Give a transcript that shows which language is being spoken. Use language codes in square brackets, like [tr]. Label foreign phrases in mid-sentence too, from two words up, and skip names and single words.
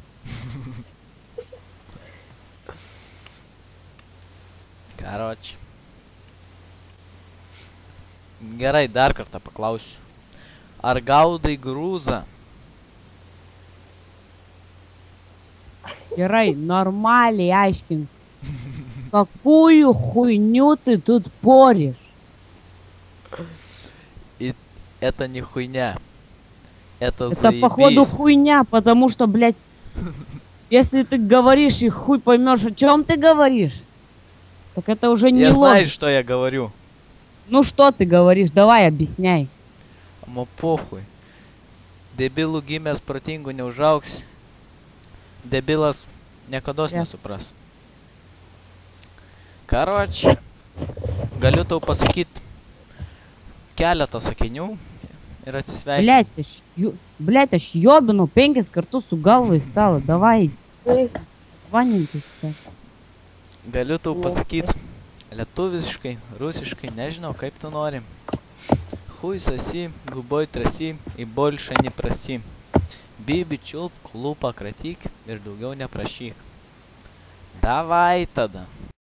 [lt] Karoč. Gerai, dar kartą paklausiu. Ar gaudai grūzą? Gerai, нормальный aiškink. [ru] Какую хуйню ты тут поришь? Это не хуйня. Это Это походу заебись. хуйня, потому что, блядь, если ты говоришь и хуй поймешь, о чем ты говоришь, так это уже не Я знаю, ложь. что я говорю. Ну что ты говоришь? Давай объясняй. [lt] Man pochui. Debilų gimęs protingų neužaugs. Debilas niekados Jo. nesupras. Karoč, galiu tau pasakyti keletą sakinių ir atsisveikinti. Блядь, aš ёбину 5 kartus su galva į stalą. Давай. Vanintis. Galiu tau pasakyti lietuviškai, rusiškai, nežinau kaip tu nori. [ru] Хуй соси, губой траси и больше не проси. [lt] Bibi čiulpk, lūpą kratyk ir daugiau neprašyk. Davai tada.